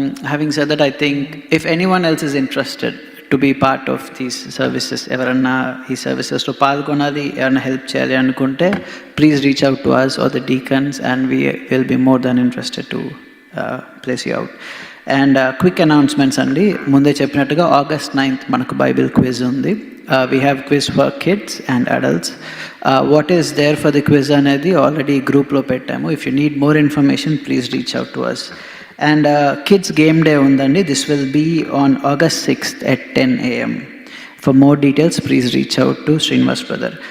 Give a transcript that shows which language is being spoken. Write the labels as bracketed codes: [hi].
[en] Having said that, I think if anyone else is interested to be part of these services, [te] ఎవరన్నా ఈ సర్వీసెస్లో పాల్గొనాలి, ఎవరైనా help చేయాలి అనుకుంటే [en] Please reach out to us or the deacons and we will be more than interested to place you out. And quick announcements అండి. [te] ముందే చెప్పినట్టుగా August 9th మనకు బైబిల్ క్విజ్ ఉంది. [en] We have quiz for kids and adults. What is there for the quiz [te] అనేది already గ్రూప్లో పెట్టాము. [en] If you need more information, please reach out to us. And kids game day undandi. This will be on August 6th at 10 AM. For more details, please reach out to Srinivas brother.